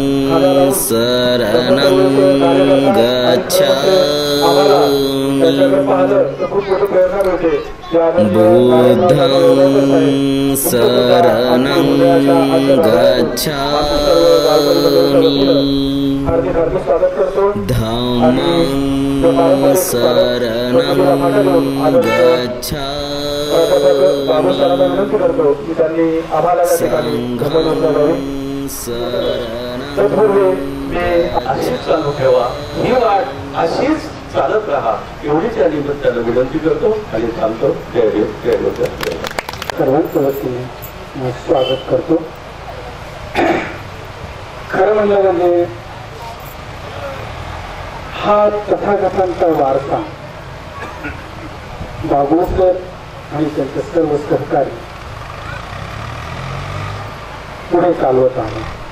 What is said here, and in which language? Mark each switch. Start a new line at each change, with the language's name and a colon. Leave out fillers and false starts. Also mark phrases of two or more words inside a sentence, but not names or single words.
Pali: शरणं गच्छामि बुद्धं शरणं गच्छामि धम्मं शरणं गच्छामि
Marathi: संघं चालत रहा एवढीच या निमित्तानं विनंती करतो आणि थांबतो. सर्वांच्या वतीने स्वागत करतो. खरं म्हणलं म्हणजे हा तथागतांचा वारसा बागुळकर आणि त्यांचे सर्व सहकारी पुढे चालवत आहे.